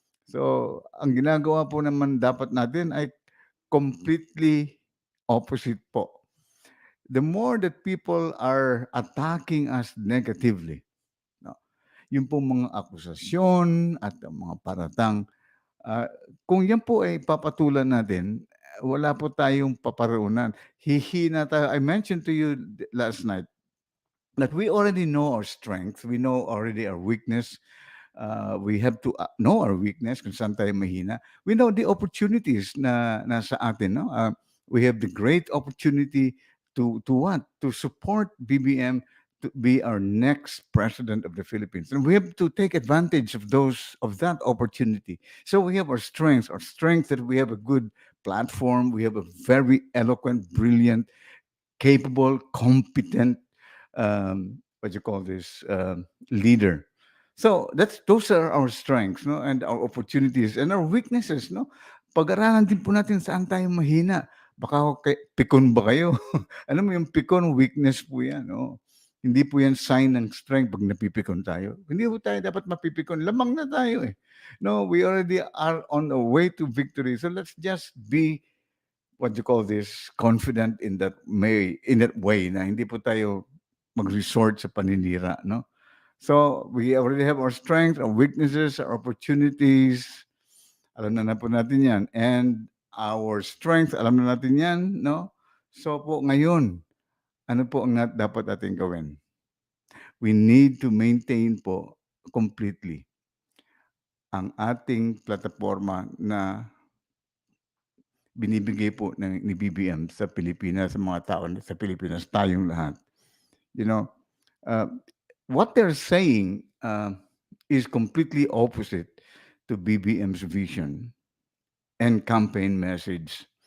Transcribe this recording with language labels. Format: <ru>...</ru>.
<tl>So, ang ginagawa po naman dapat natin ay</tl> <en>completely opposite</en> <tl>po.</tl> <en>The more that people are attacking us negatively,</en> <tl>no, yung po mga akusasyon at ang mga paratang, ah, kung yan po ay papatulan natin, wala po tayong paparunan. Hihina tayo.</tl> <en>I mentioned to you last night that we already know our strength, we know already our weakness. We have to know our weakness</en> <tl>kung saan tayo mahina.</tl> <en>We know the opportunities</en> <tl>na nasa atin.</tl> <en>No? We have the great opportunity to what? To support BBM to be our next president of the Philippines. And we have to take advantage of that opportunity. So we have our strength that we have a good platform, we have a very eloquent, brilliant, capable, competent, what you call this, leader. So those are our strengths, no, and our opportunities and our weaknesses, no.</en> <tl>Pag-aralan din po natin saan tayo mahina. Baka pikon ba kayo? Alam mo yung pikon, weakness po yan, no. Hindi po yan sign ng strength pag napipikon tayo. Hindi po tayo dapat mapipikon. Lamang na tayo eh.</tl> <en>No, we already are on the way to victory. So let's just be what you call this, confident in that way</en> <tl>na hindi po tayo mag-resort sa paninira, no?</tl> <en>So, we already have our strengths, our weaknesses, our opportunities.</en> <tl>Alam na po natin yan.</tl> <en>And our strength,</en> <tl>alam na natin yan, no? So po ngayon, ano po ang dapat natin gawin?</tl> <en>We need to maintain</en> <tl>po completely ang ating plataforma na binibigay po ni BBM sa Pilipinas, sa mga tao sa Pilipinas, tayong lahat.</tl> <en>You know, uh, what they're saying is completely opposite to BBM's vision and campaign message.</en>